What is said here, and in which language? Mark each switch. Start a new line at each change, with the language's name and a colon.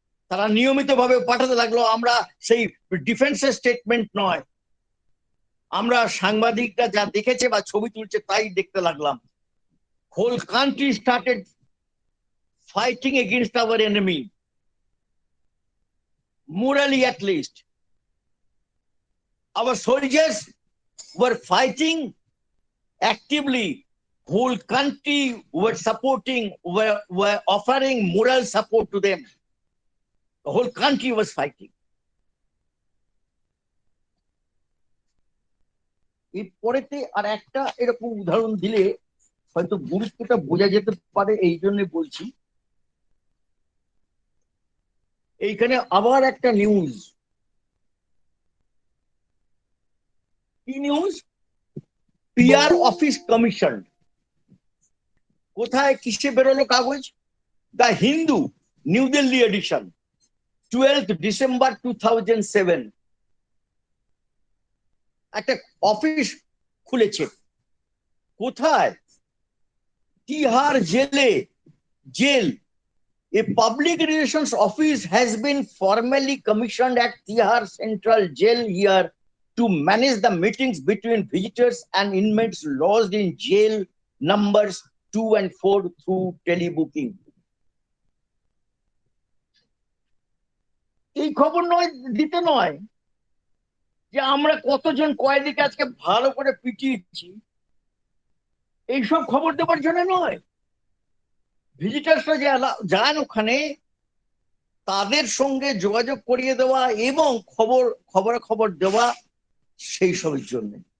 Bangla: তারা নিয়মিত ভাবে পাঠাতে লাগলো। আমরা সেই ডিফেন্সের স্টেটমেন্ট নয়, আমরা সাংবাদিকরা যা দেখেছে বা ছবি তুলছে তাই দেখতে লাগলাম।
English: Whole country started fighting against our enemy, morally at least. Our soldiers were fighting actively. Whole country were supporting, were offering moral support to them. The whole country was fighting.
Bangla: এরপরেতে আর একটা এরকম উদাহরণ দিলে হয়তো গুরুত্বটা বোঝা যেতে পারে, এই জন্য বলছি। এইখানে আবার একটা নিউজ। কি নিউজ? PR office commission. কোথায় কিসে বেরোলো কাগজ? The Hindu new Delhi addition 12 December 2007। একটা অফিস খুলেছে। কোথায়? তিহার জেলে। Jail.
English: A public relations office has been formally commissioned at Tihar Central Jail here to manage the meetings between visitors and inmates lodged in jail numbers 2 and 4 through telebooking.
Bangla: এই খবর নয়, দিতে নয় যে আমরা কতজন কয়েদিকে আজকে ভালো করে পিটিয়েছি, এইসব খবর দেওয়ার জন্য নয়। ভিজিটার্সরা যে যান ওখানে, তাদের সঙ্গে যোগাযোগ করিয়ে দেওয়া এবং খবর দেওয়া, সেই সবের জন্য।